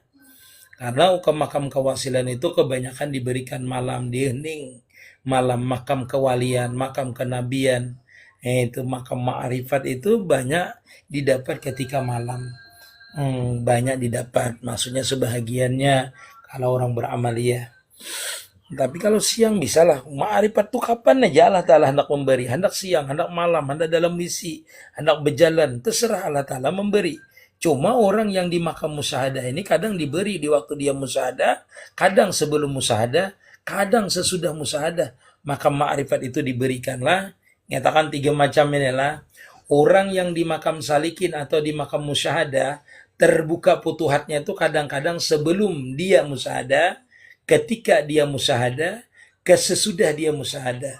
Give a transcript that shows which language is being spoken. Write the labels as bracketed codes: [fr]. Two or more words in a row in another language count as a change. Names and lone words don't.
[id] Karena makam kewasilan itu kebanyakan diberikan malam di hening, malam makam kewalian, makam kenabian, itu makam ma'rifat itu banyak didapat ketika malam. Banyak didapat, maksudnya sebahagiannya kalau orang beramaliyah. Tapi kalau siang bisalah, ma'rifat tuh kapan aja Allah Ta'ala hendak memberi, hendak siang, hendak malam, hendak dalam misi, hendak berjalan, terserah Allah Ta'ala memberi. Cuma orang yang di makam musyahadah ini kadang diberi di waktu dia musyahadah, kadang sebelum musyahadah, kadang sesudah musyahadah. Makam ma'rifat itu diberikanlah. Nyatakan 3 macam inilah. Orang yang di makam salikin atau di makam musyahadah, terbuka futuhatnya itu kadang-kadang sebelum dia musyahadah, ketika dia musyahadah, sesudah dia musyahadah.